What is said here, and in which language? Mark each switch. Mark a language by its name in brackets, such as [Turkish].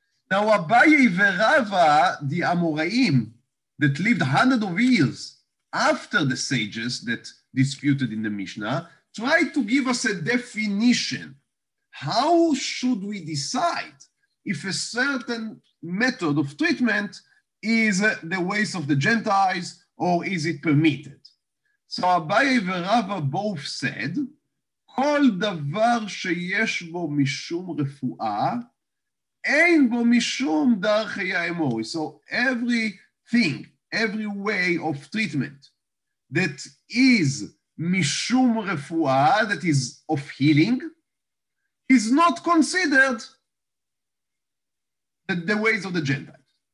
[English] Now, Abaye Verava, the Amoraim that lived hundreds of years after the sages that disputed in the Mishnah, tried to give us a definition. How should we decide if a certain method of treatment is the ways of the Gentiles, or is it permitted? So Abaye Verava both said, [Hebrew] כל דבר שיש בו משום רפואה, אין בו משום דרכי האמורי. [English] So everything, every way of treatment that is mishum refuah, that is of healing, is not considered the ways of the Gentiles.